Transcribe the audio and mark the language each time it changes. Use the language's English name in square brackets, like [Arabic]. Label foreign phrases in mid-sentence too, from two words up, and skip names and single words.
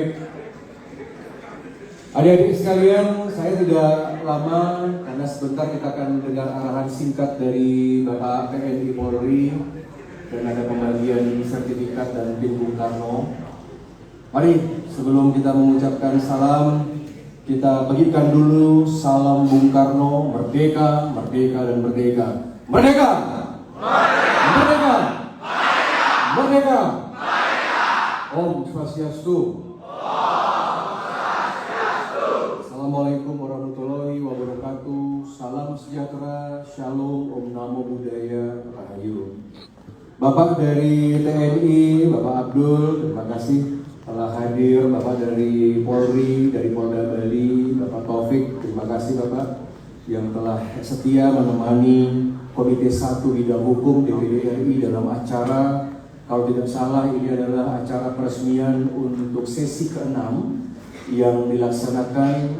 [Indonesian] Adik-adik sekalian, saya tidak lama karena sebentar kita akan mendengar arahan singkat dari Bapak TNI Polri dan ada pembagian sertifikat dan PIN Bung Karno. Mari sebelum kita mengucapkan salam, kita bagikan dulu salam Bung Karno, merdeka, merdeka dan merdeka. Merdeka! Merdeka! Merdeka! [Sanskrit] Om Swastiastu. [Arabic] Assalamualaikum warahmatullahi wabarakatuh. [Indonesian] Salam sejahtera, shalom, [Sanskrit] om namo buddhaya, [Indonesian] rahayu. Bapak dari TNI, Bapak Abdul, terima kasih telah hadir. Bapak dari Polri, dari Polda Bali, Bapak Taufik, terima kasih Bapak yang telah setia menemani Komite 1 Bidang Hukum DPD RI dalam acara, kalau tidak salah ini adalah acara peresmian untuk sesi ke-6 yang dilaksanakan.